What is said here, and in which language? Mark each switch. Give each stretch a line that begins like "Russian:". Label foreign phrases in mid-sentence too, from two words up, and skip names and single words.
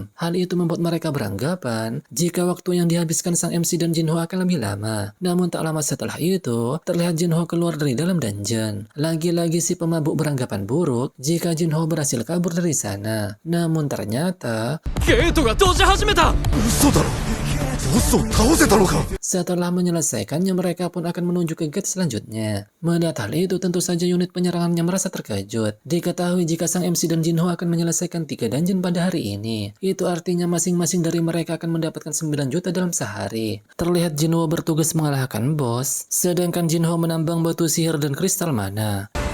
Indonesian: Hal itu membuat mereka beranggapan jika waktu yang dihabiskan sang MC dan Jinho akan lebih lama. Namun tak lama setelah itu, terlihat Jinho keluar dari dalam dungeon. Lagi-lagi si pemabuk beranggapan buruk jika Jinho berhasil kabur dari sana. Namun ternyata
Japanese: ゲートが閉じ始めた。嘘だろ。ボスを倒せたのか。
Indonesian: Setelah menyelesaikannya, mereka pun akan menuju ke gate selanjutnya. Melihat hal itu, tentu saja unit penyerangannya merasa terkejut. Diketahui jika sang MC dan Jinho akan menyelesaikan 3 dungeon pada hari ini. Itu artinya masing-masing dari mereka akan mendapatkan 9 juta dalam sehari. Terlihat Jinho bertugas mengalahkan bos, sedangkan Jinho menambang batu sihir dan kristal mana.